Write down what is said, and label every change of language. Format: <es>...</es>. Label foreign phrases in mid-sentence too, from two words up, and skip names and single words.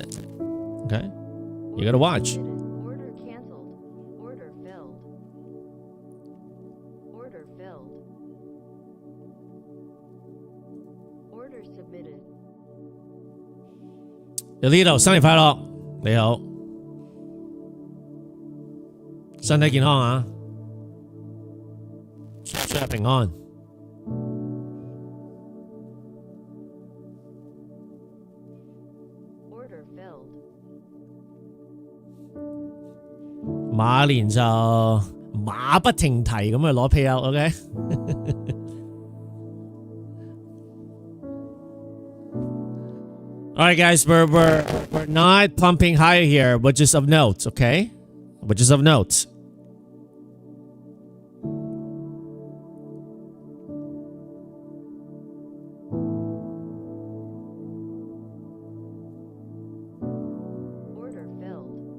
<en>Okay? You got to watch. Order canceled. Order filled. Order filled. Order submitted. Elito,</en> <yue>新年快樂，你好，身體健康啊，出入平安。</yue> <en>Order filled.</en> <yue>馬年就馬不停蹄咁去攞 payout，OK？</yue> <en>All right, guys, we're not pumping higher here, which is of note, okay? Which is of note. Order filled.</en>